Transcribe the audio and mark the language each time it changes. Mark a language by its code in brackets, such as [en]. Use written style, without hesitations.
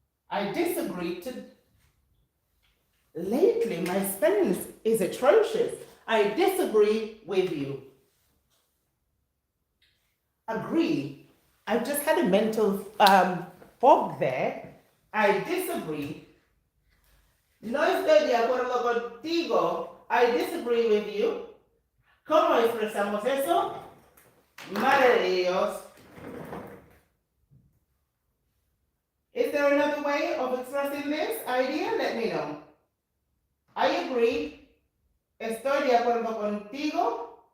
[en] I disagree to... Lately, my spelling is atrocious. I disagree with you. Agree. I've just had a mental fog there. I disagree. [es] No estoy de acuerdo contigo. [en] I disagree with you. [es] ¿Cómo expresamos eso? Madre de Dios. [en] Is there another way of expressing this idea? Let me know. I agree. [es] Estoy de acuerdo contigo.